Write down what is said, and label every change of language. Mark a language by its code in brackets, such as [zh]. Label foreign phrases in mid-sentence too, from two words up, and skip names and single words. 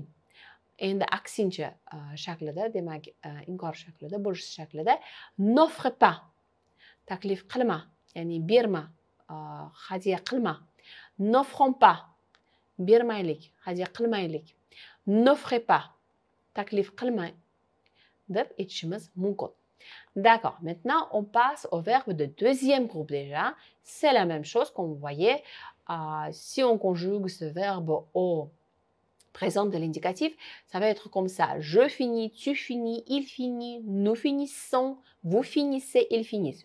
[uz] Endi aksincha shaklida, demak, inkor shaklida, bo'lish shaklida [fr] n'offre pas [uz] taklif qilma, ya'ni berma, hadya qilma. [fr] N'offrons pas [uz] bermaylik, hadya qilmaylik. [fr] N'offrez pas [uz] taklif qilmang deb aytishimiz mumkin. [fr] D'accord. Maintenant, on passe au verbe de deuxième groupe déjà. C'est la même chose comme vous voyez. Si on conjugue ce verbe au présent de l'indicatif, ça va être comme ça. Je finis, tu finis, il finit, nous finissons, vous finissez, ils finissent.